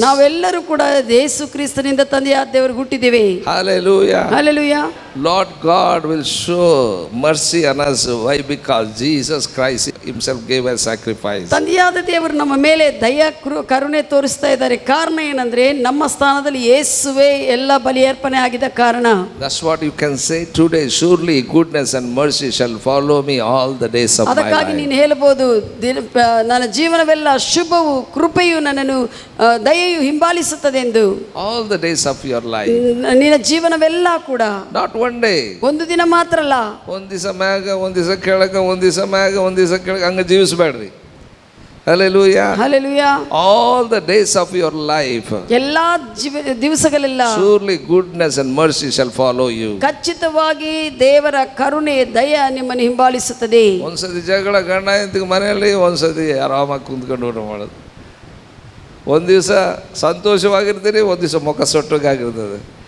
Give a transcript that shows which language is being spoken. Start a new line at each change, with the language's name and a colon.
Kannada: ನಾವೆಲ್ಲರೂ ಕೂಡ ಯೇಸು ಕ್ರಿಸ್ತನಿಂದ ತಂದೆಯಾದ ದೇವರಿಗೆ ಹುಟ್ಟಿದ್ದೇವೆ.
English: Hallelujah.
Kannada: Hallelujah.
English: Lord God will show mercy on us. Why? Because Jesus Christ himself gave a sacrifice.
Kannada: ತಂದೆಯಾದ ದೇವರು ನಮ್ಮ ಮೇಲೆ ದಯ ಕರುಣೆ ತೋರಿಸ್ತಾ ಇದ್ದಾರೆ. ಕಾರಣ ಏನಂದ್ರೆ ನಮ್ಮ ಸ್ಥಾನದಲ್ಲಿ ಯೇಸುವೇ ಎಲ್ಲ ಬಲಿಯರ್ಪಣೆ ಆಗಿದ್ದ ಕಾರಣ.
English: That's what you can say today. Surely goodness and mercy shall follow me all the days of my life.
Kannada: ಅದಕ್ಕಾಗಿ ನೀನು ಹೇಳಬಹುದು, ನನ್ನ ಜೀವನವೆಲ್ಲ ಶುಭವು ಕೃಪೆಯು ನನ್ನನ್ನು ದಯೆಯು ಹಿಂಬಾಲಿಸುತ್ತದೆ ಎಂದು.
English: All the days of your life.
Kannada: ನಿನ್ನ ಜೀವನವೆಲ್ಲ ಕೂಡ
English: Not one day.
Kannada: ಒಂದು ದಿನ ಮಾತ್ರ ಅಲ್ಲ. ಒಂದು ದಿವಸ ಮ್ಯಾಗ, ಒಂದು ದಿವಸ ಕೆಳಗ, ಒಂದು ದಿವಸ ಮ್ಯಾಗ, ಒಂದು ದಿವಸ ಕೆಳಗ ಹಂಗೆ ಜೀವಿಸಬೇಡ್ರಿ.
English: Hallelujah. Hallelujah. All the days of your life.
Kannada: ಎಲ್ಲಾ ದಿವಸಗಳೆಲ್ಲ
English: Surely goodness and mercy shall follow you.
Kannada: ಖಚಿತವಾಗಿ ದೇವರ ಕರುಣೆ ದಯ ನಿಮ್ಮನ್ನು ಹಿಂಬಾಲಿಸುತ್ತದೆ. ಒಂದ್ಸತಿ ಜಗಳ ಗಂಡ ಹೆಂಡತಿಗೆ ಮನೆಯಲ್ಲಿ, ಒಂದ್ಸತಿ ಆರಾಮಾಗಿ ಕುಂತ್ಕೊಂಡು ಊಟ ಮಾಡೋದು. ಒಂದು ದಿವಸ ಸಂತೋಷವಾಗಿರ್ತೀರಿ, ಒಂದು ದಿವಸ ಮುಖ ಸೊಟ್ಟಗಾಗಿರ್ತದೆ.